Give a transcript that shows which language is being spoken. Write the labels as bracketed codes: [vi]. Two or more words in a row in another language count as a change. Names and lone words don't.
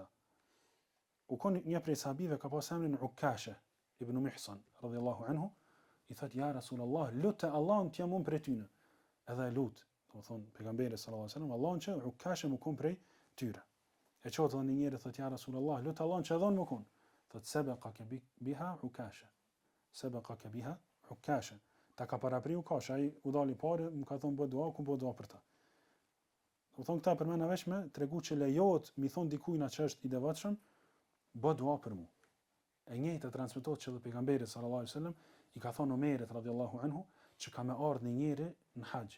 [sq] U kon një prej sahabive ka pas emrin Ukasha ibn Mihsan [ar] رضي الله عنه, [sq] i thotë [ar] يا رسول الله, [sq] lutë Allahun t'jam unë prej tyne. Edhe lut, do thonë pejgamberi [ar] صلى الله عليه وسلم, [sq] Allahun që Ukasha më kon prej tyre. E çotë edhe një njeri thotë [ar] يا رسول الله, [sq] lutë Allahun që edhe unë më kon. [ar] Thotë سبقك بها عكاشة. سبقك بها عكاشة. [sq] Ta ka parapriu Ukasha, ai u dali parë, më ka thonë bëj dua, ku bëj dua për ta. Do thonë këta përmend veç me tregu që lejohet mi thon dikujt na që është i devotshëm, bëj dua për mua. E njëjta transmetohet që edhe pejgamberi [ar] صلى الله عليه وسلم [sq] i ka thonë Omerit [ar] رضي الله عنه [sq] që ka më ardhur një njeri në haxh.